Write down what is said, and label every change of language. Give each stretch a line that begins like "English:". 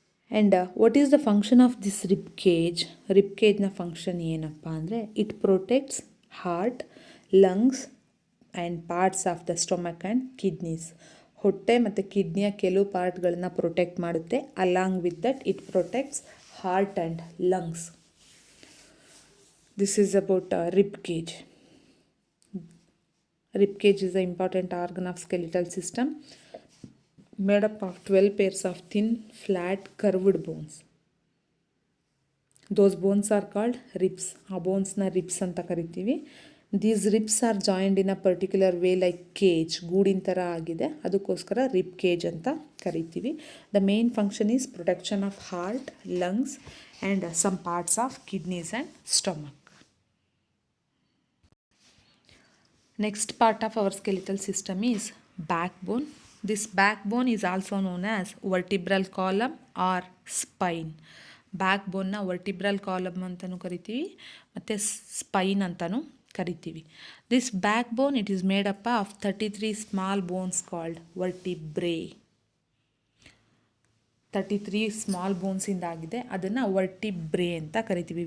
English: And what is the function of this rib cage?
Kannada: Rib ಕೇಜ್ನ function ಏನಪ್ಪ ಅಂದರೆ
English: It protects heart, lungs and parts of the stomach and kidneys.
Kannada: ಹೊಟ್ಟೆ ಮತ್ತು ಕಿಡ್ನಿಯ ಕೆಲವು ಪಾರ್ಟ್ಗಳನ್ನು protect ಮಾಡುತ್ತೆ.
English: Along with that it protects heart and lungs. This is about rib cage. Rib cage is an important organ of skeletal system made up of 12 pairs of thin, flat, curved bones. Those bones are called ribs.
Kannada: ಆ ಬೋನ್ಸ್ನ ribs ಅಂತ ಕರಿತೀವಿ.
English: these ribs are joined in a particular way like cage,
Kannada: ಗೂಡಿನ ಥರ ಆಗಿದೆ, ಅದಕ್ಕೋಸ್ಕರ rib cage ಅಂತ ಕರಿತೀವಿ.
English: The main function is protection of heart, lungs and some parts of kidneys and stomach. Next part of our skeletal system is backbone. This backbone is also known as vertebral column or spine.
Kannada: ಬ್ಯಾಕ್ಬೋನ್ನ vertebral column ಅಂತಲೂ ಕರಿತೀವಿ ಮತ್ತು Spain ಅಂತಲೂ ಕರಿತೀವಿ.
English: This backbone it is made up of 33 small bones called vertebrae.
Kannada: 33 small ಬೋನ್ಸಿಂದ ಆಗಿದೆ, ಅದನ್ನು ವರ್ಟಿಬ್ರೇ ಅಂತ ಕರಿತೀವಿ.